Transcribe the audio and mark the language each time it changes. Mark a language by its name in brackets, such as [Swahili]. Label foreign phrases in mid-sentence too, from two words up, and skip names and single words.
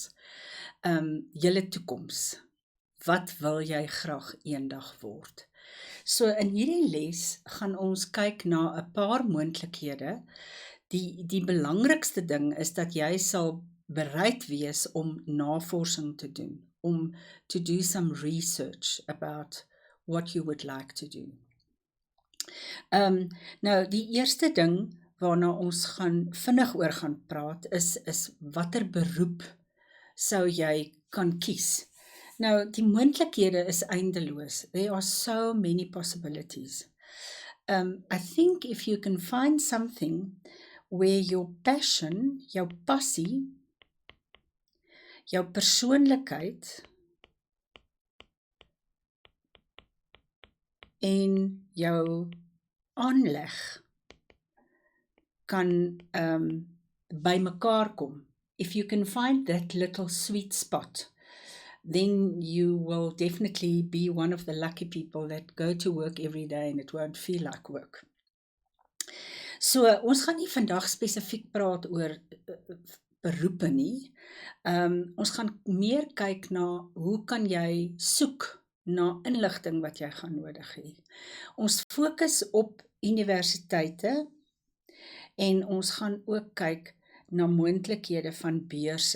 [Afrikaans] Julle toekoms. Wat wil jy graag eendag word? So in hierdie les gaan ons kyk na 'n paar moontlikhede. Die belangrikste ding is dat jy sal bereid wees om navorsing te doen, om [English] to do some research about what you would like to do. [Afrikaans] Nou die eerste ding waarna ons vinnig oor gaan praat is watter beroep sou jy kan kies. Nou die moontlikhede is eindeloos. [English] There are so many possibilities. I think if you can find something where your passion, [Afrikaans] jou passie, jou persoonlikheid en jou aanleg kan bymekaar kom. [English] If you can find that little sweet spot, then you will definitely be one of the lucky people that go to work every day and it won't feel like work. [Afrikaans] So, ons gaan nie vandag spesifiek praat oor beroepe nie. Ons gaan meer kyk na hoe kan jy soek na inligting wat jy gaan nodig hê. Ons fokus op universiteite en ons gaan ook kyk na moontlikhede van beurse.